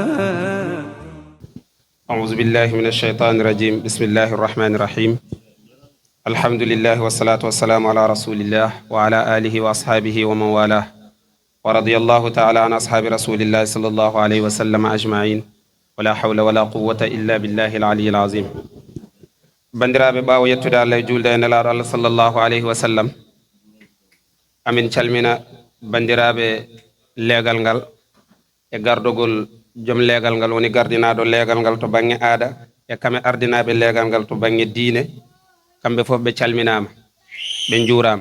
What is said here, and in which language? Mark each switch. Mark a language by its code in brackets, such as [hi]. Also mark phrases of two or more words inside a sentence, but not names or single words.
[ar] أعوذ بالله من الشيطان الرجيم. بسم الله الرحمن الرحيم. الحمد لله والصلاة والسلام على رسول الله وعلى آله وأصحابه ومن والاه ورضي الله تعالى عن أصحاب رسول الله صلى الله عليه وسلم أجمعين ولا حول ولا قوة إلا بالله العلي العظيم. [ff] bandiraɓe ɓaawo yettude Allah e julde e nelaaɗo Allah [ar] صلى الله عليه وسلم, [ff] amin calmina bandiraɓe leegal ngal e gardogol joom leegal ngal woni gardinaɗo leegal ngal to bange aada e kamɓe ardinaɓe leegal ngal to bange diine, kamɓe fof ɓe calminama ɓe juurama.